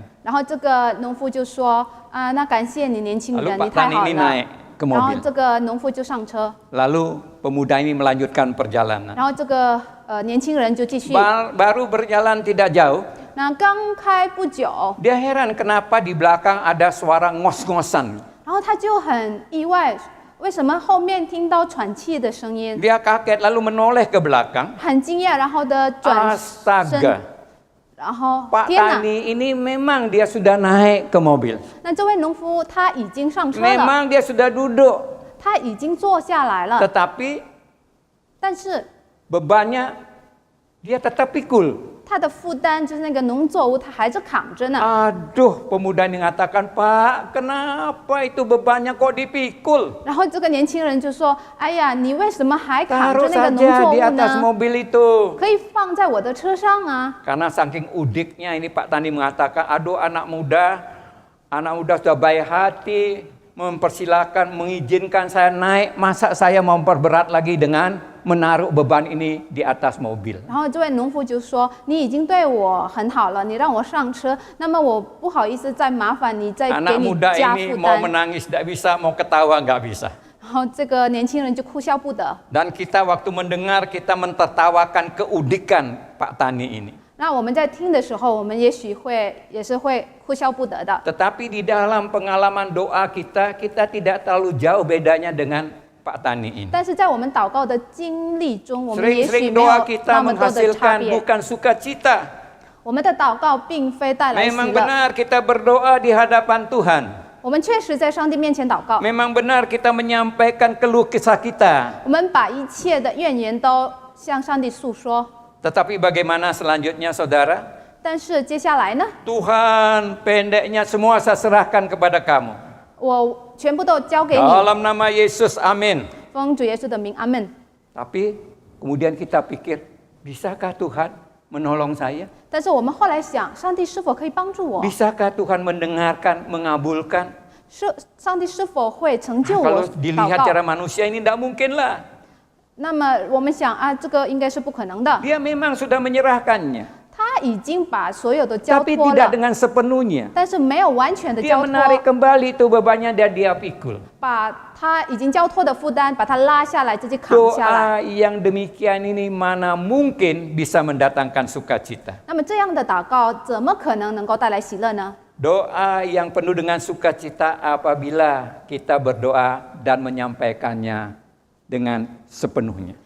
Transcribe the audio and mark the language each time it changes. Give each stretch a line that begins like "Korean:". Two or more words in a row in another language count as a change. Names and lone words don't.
Chinese: 然后这个农夫就说，那感谢你年轻
Indonesian: Lalu
Chinese: 人，
Indonesian: Pak
Chinese: 你太
Indonesian: Tani
Chinese: 好
Indonesian: ini
Chinese: 了。
Indonesian: naik ke
Chinese: 然后
Indonesian: mobil.
Chinese: 这个农夫就上车，
Indonesian: Lalu pemuda ini melanjutkan perjalanan.
Chinese: 然后这个年轻人就继续。
Indonesian: Baru berjalan tidak jauh,
Chinese: 那刚开不久，
Indonesian: dia heran kenapa di belakang ada suara ngos-ngosan.
Chinese: 然后他就很意外，为什么后面听到喘气的声音？
Indonesian: Dia kaget lalu menoleh ke belakang.
Chinese: 很惊讶，然后的转
Indonesian: Astaga,
Chinese: 身，然后
Indonesian: Pak
Chinese: 天哪！
Indonesian: Tani ini memang dia sudah naik ke mobil.
Chinese: 那这位农夫他已经上车了，
Indonesian: Memang dia sudah duduk.
Chinese: 他已经坐下来了，
Indonesian: Tetapi
Chinese: 但是
Indonesian: bebannya dia tetap pikul.
Chinese: 他的负担就是那个农作物，他还是扛着呢。
Indonesian: Aduh, pemuda ini mengatakan, Pak, kenapa itu bebannya kok dipikul?
Chinese: 然后这个年轻人就说：“哎呀，你为什么还扛着
Indonesian: Taruh
Chinese: 那个农
Indonesian: saja
Chinese: 作
Indonesian: di
Chinese: 物
Indonesian: atas
Chinese: 呢？
Indonesian: mobil itu.
Chinese: 可以放在我的车上啊！”
Indonesian: Karena saking udiknya ini Pak Tani mengatakan, aduh anak muda sudah baik hati, mempersilahkan, mengizinkan saya naik, masa saya mau memperberat lagi dengan menaruh beban ini di atas mobil.
Chinese: 然后这位农夫就说：“你已经对我很好了，你让我上车，那么我不好意思再麻烦你再给
Indonesian: Anak
Chinese: 你
Indonesian: muda
Chinese: 加
Indonesian: ini
Chinese: 负
Indonesian: mau
Chinese: 担。”
Indonesian: menangis tidak bisa, mau ketawa nggak bisa.
Chinese: 然后这个年轻人就哭笑不得。
Indonesian: Dan kita waktu mendengar, kita mentertawakan keudikan Pak Tani ini.
Chinese: 那我们在听的时候，我们也是会哭笑不得的。
Indonesian: Tetapi di dalam pengalaman doa kita tidak terlalu jauh bedanya dengan Pak Tani ini.
Chinese: 但是在我们祷告的经历中，我们也许
Indonesian: Sering-sering
Chinese: 没有
Indonesian: doa kita
Chinese: 那么多的差
Indonesian: menghasilkan
Chinese: 别。
Indonesian: bukan sukacita.
Chinese: 我们的祷告并非带来喜
Indonesian: Memang
Chinese: 乐，
Indonesian: benar kita berdoa di hadapan Tuhan.
Chinese: 我们确实在上帝面前祷告，
Indonesian: Memang benar kita menyampaikan keluh kesah kita.
Chinese: 我们把一切的怨言都向上帝诉说。
Indonesian: Tetapi bagaimana selanjutnya saudara?
Chinese: 但是接下来呢，
Indonesian: Tuhan, pendeknya semua saya serahkan kepada kamu.
Chinese: 我全部都交给你，
Indonesian: Dalam nama Yesus, amin.
Chinese: 奉主耶稣的名，阿门。
Indonesian: Tapi kemudian kita pikir, bisakah Tuhan menolong saya?
Chinese: 但是我们后来想，上帝是否可以帮助我？
Indonesian: Bisakah Tuhan mendengarkan, mengabulkan?
Chinese: 上帝是否会成就
Indonesian: Kalau
Chinese: 我
Indonesian: dilihat
Chinese: 祷
Indonesian: cara
Chinese: 告？
Indonesian: manusia ini tidak mungkin lah.
Chinese: 那么我们想这个应该是不可能的。
Indonesian: Dia memang sudah menyerahkannya.
Chinese: 他他已经把所有的交
Indonesian: Tapi
Chinese: 托
Indonesian: tidak
Chinese: 了，
Indonesian: dengan sepenuhnya.
Chinese: 但是没有完全的
Indonesian: Dia
Chinese: 交托，
Indonesian: menarik kembali itu bebannya dan dia pikul.
Chinese: 把他已经交托的负担把他拉下来，自己扛下来。
Indonesian: Doa yang demikian ini mana mungkin bisa mendatangkan sukacita.
Chinese: 那么这样的祷告怎么可能能够带来喜乐呢？
Indonesian: Doa yang penuh dengan sukacita apabila kita berdoa dan menyampaikannya dengan sepenuhnya.